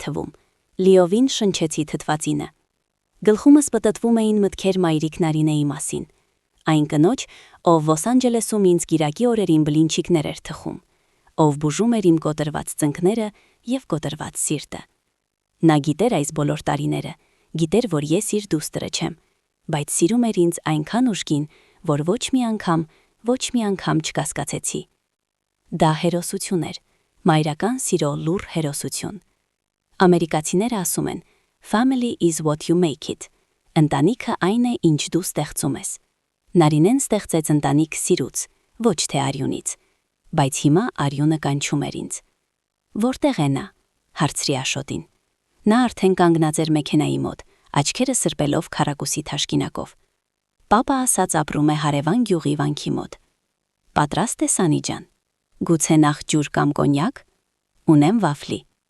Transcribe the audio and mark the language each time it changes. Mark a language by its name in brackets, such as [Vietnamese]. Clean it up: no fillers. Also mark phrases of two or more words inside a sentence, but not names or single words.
[Armenian] թվում, լիովին շնչեցի թթվածինը։ Գլխումս պտտվում էին մտքեր մայրիկ Նարինեի մասին, այն կնոջ, ով Լոս Անջելեսում ինձ գիրակի օրերին բլինչիկներ էր թխում, ով բուժում էր իմ կոտրված ծնկները եւ կոտրված սիրտը։ Նա գիտեր այս բոլոր տարիները, գիտեր, որ ես իր դուստրը չեմ, բայց սիրում էր ինձ այնքան ուժգին, որ ոչ մի անգամ չկասկածեցի։ Դա հերոսություն էր, մայրական սիրո լուռ հերոսություն։ Ամերիկացիները ասում են, [English] family is what you make it, [Armenian] ընտանիքը այն է, ինչ դու ստեղծում ես։ Նարինեն ստեղծեց ընտանիք սիրուց, ոչ թե արյունից, բայց հիմա արյունը կանչում էր ինձ։ Որտեղ է նա, հարցրի Աշոտին։ Նա արդեն կանգնած էր մեքենայի մոտ, աչքերը սրբելով քառակուսի թաշկինակով։ Պապա ասաց ապրում է հարևան գյուղի վանքի մոտ։ Պատրաստ ես Անի ջան։ Գուցե նախ ջուր կամ կոնյակ։ Ունեմ վաֆլի։